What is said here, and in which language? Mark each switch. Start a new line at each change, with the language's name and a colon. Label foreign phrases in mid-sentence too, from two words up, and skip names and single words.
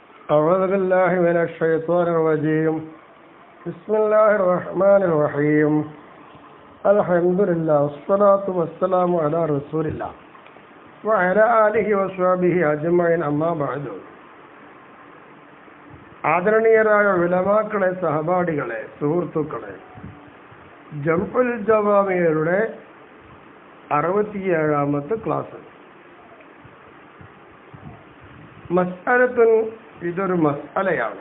Arabic: أعوذ بالله من الشيطان الرجيم بسم الله الرحمن الرحيم الحمد لله والصلاة والسلام على رسول الله وعلى آله وصحبه أجمعين أما بعد.
Malayalam: ആദരണീയരായ ഉലമാക്കളെ, സഹപാഠികളെ, സുഹൃത്തുക്കളെ, ജംഉൽ ജവാമിയുടെ 67ാമത്തെ ക്ലാസ്. മസ്അലത്തുൻ, ഇതൊരു മസ്അലയാണ്.